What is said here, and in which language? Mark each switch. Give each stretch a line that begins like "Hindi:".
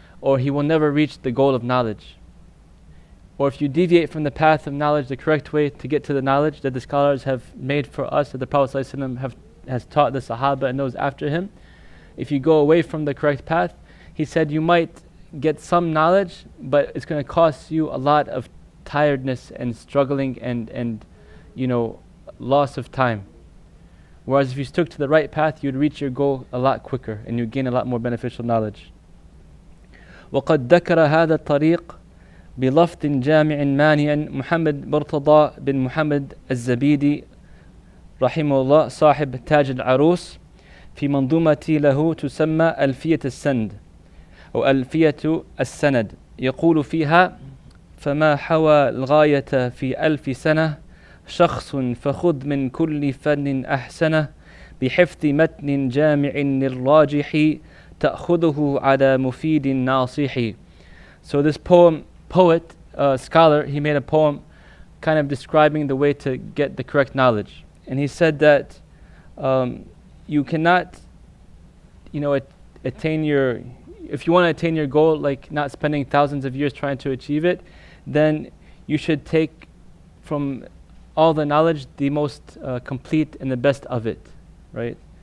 English: Or he will never reach the goal of knowledge. Or if you deviate from the path of knowledge, the correct way to get to the knowledge that the scholars have made for us, that the Prophet ﷺ has taught the Sahaba and those after him, if you go away from the correct path, he said you might get some knowledge, but it's going to cost you a lot of tiredness and struggling and you know, loss of time. Whereas if you stuck to the right path, you'd reach your goal a lot quicker and you'd gain a lot more beneficial knowledge.
Arabic: وقد ذكر هذا الطريق بلفظ جامع مانع محمد مرتضى بن محمد الزبيدي رحمه الله صاحب تاج العروس في منظومة له تسمى ألفية السند أو ألفية السند. يقول فيها فما حوى الغاية في 1000 سنة شخص فخذ من كل فن أحسنه بحفظ متن جامع للراجح تأخذه على مفيد ناصح.
English: So this poet, scholar, he made a poem kind of describing the way to get the correct knowledge. And he said that you cannot, you know, if you want to attain your goal, like not spending thousands of years trying to achieve it, then you should take from all the knowledge the most complete and the best of it, right?